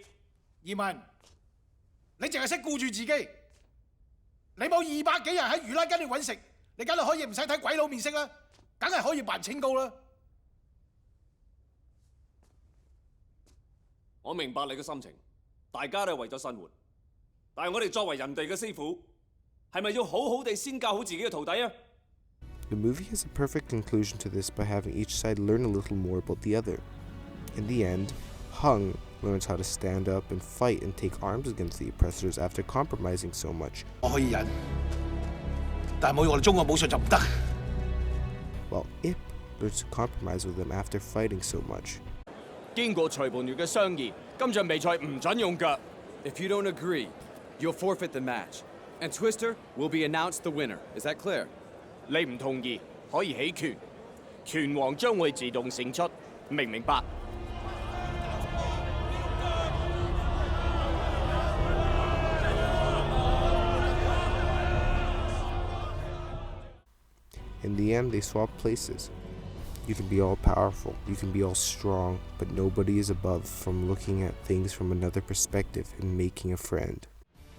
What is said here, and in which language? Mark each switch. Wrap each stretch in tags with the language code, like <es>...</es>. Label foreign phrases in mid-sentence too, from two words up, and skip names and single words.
<yue>移民，你淨係識顧住自己，你冇200幾人喺魚欄跟你揾食，你梗係可以唔使睇鬼佬面色啦，梗係可以扮清高啦。我明白你嘅心情，大家都係為咗生活，但係我哋作為人哋嘅師傅，係咪要好好地先教好自己嘅徒弟啊？</yue> <en>The movie has a perfect conclusion to this by having each side learn a little more about the other. In the end, Hung learns how to stand up and fight and take arms against the oppressors after compromising so much.</en> <yue>我可以忍，但係冇我哋中國武術就唔得。</yue> <en>While Ip learns to compromise with them after fighting so much.</en> <yue>經過裁判員嘅商議，今場比賽唔準用腳。</yue> <en>If you don't agree, you'll forfeit the match, and Twister will be announced the winner. Is that clear?</en> <yue>你唔同意，可以起拳，拳王將會自動勝出，明唔明白？</yue> <en>In the end, they swap places. You can be all powerful, you can be all strong, but nobody is above from looking at things from another perspective and making a friend.</en>